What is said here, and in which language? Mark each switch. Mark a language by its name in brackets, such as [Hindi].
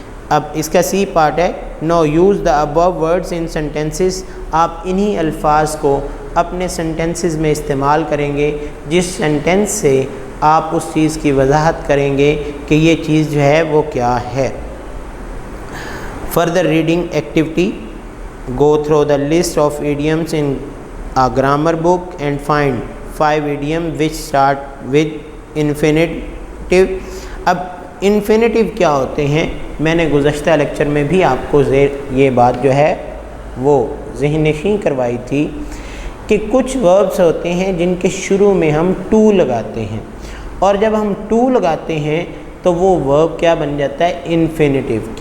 [Hindi] अब इसका C part है, [English] No use the above words in sentences. [Hindi] आप इन्हीं अल्फाज को अपने सेंटेंसेस में इस्तेमाल करेंगे जिस सेंटेंस से आप उस चीज़ की वजाहत करेंगे कि ये चीज़ जो है वो क्या है। [English] Further reading activity, go through the list of idioms in a grammar book and find 5 idioms which start with infinitive। [Hindi] अब इन्फिनेटिव क्या होते हैं, मैंने गुज़श्ता लेक्चर में भी आपको ये बात जो है वो ज़हन-नशीं करवाई थी कि कुछ वर्ब्स होते हैं जिनके शुरू में हम टू लगाते हैं, और जब हम टू लगाते हैं तो वो वर्ब क्या बन जाता है, इन्फिनेटिव।